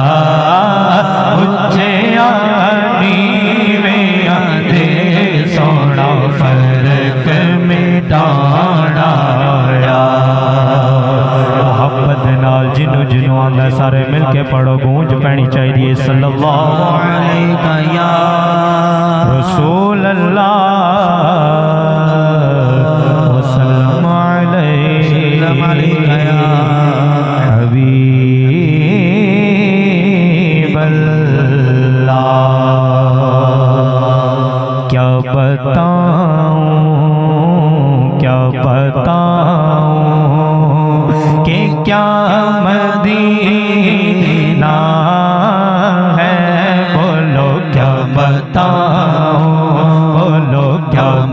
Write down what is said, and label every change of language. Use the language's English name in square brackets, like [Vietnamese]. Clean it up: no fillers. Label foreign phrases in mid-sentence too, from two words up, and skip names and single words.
[Punjabi] اچیاں نیویاں دے سوہنا فرق مٹانا آیا محبت نال جنوں جنوں آندا سارے مل کے پڑھو گونج پینی چاہیے [Arabic] صلى الله عليك يا رسول الله وسلم عليك يا حبيب الله [Punjabi] کیا [Urdu] بتاؤں کہ کیا مدینہ ہے بولو کیا بتاؤں بولو کیا